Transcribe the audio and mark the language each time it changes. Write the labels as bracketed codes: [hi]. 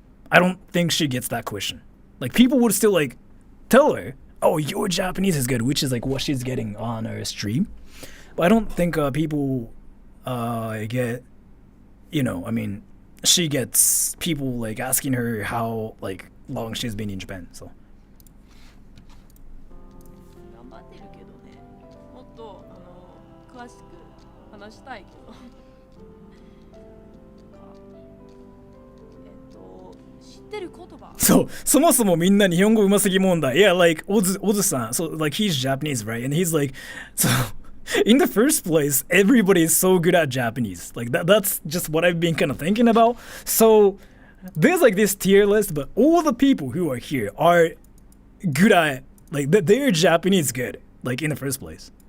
[en] I don't think she gets that question. Like people would still like tell her, oh, your Japanese is good, which is like what she's getting on her stream. But I don't think people get, you know, I mean, she gets people like asking her how like long she's been in Japan. So [ja] 頑張ってるけどね。もっと詳しく話したいけど。知ってる言葉。そう、そもそもみんな日本語上手すぎ問題。 [en] Yeah, like Ozu-san, so like he's Japanese, right? And he's like, so in the first place, everybody is so good at Japanese. Like that's just what I've been kind of thinking about. So there's like this tier list, but all the people who are here are good at, like they're Japanese good, like in the first place.